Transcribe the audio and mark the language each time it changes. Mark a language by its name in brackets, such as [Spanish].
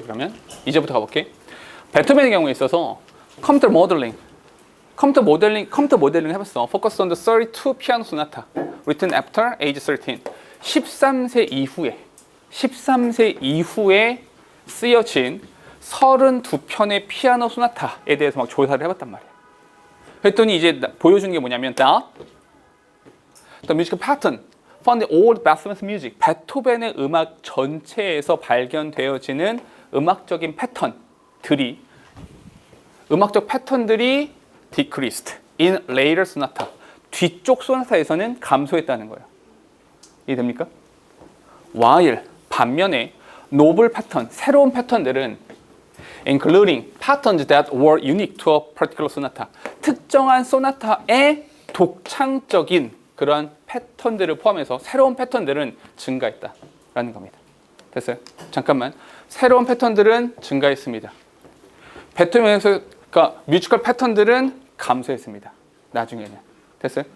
[Korean] 그러면 이제부터 가볼게. 베토벤의 경우에 있어서 컴퓨터 모델링 해봤어. [English] Focus on the 32 piano sonata written after age 13. [Korean] 13세 이후에 13세 이후에 쓰여진 32편의 피아노 소나타에 대해서 막 조사를 해봤단 말이에요. 그랬더니 이제 보여주는 게 뭐냐면 [English] The musical pattern found in all Beethoven's music. [Korean] 베토벤의 음악 전체에서 발견되어지는 음악적인 패턴들이 [English] decreased in later sonata. [Korean] 뒤쪽 소나타에서는 감소했다는 거예요. 이해됩니까? [English] While [Korean] 반면에 노블 패턴, 새로운 패턴들은 [English] including patterns that were unique to a particular sonata. [Korean] 특정한 소나타의 독창적인 그런 패턴들을 포함해서 새로운 패턴들은 증가했다라는 겁니다. 됐어요? 잠깐만. 새로운 패턴들은 증가했습니다. 베토벤에서 그러니까 뮤지컬 패턴들은 감소했습니다. 나중에는. 됐어요?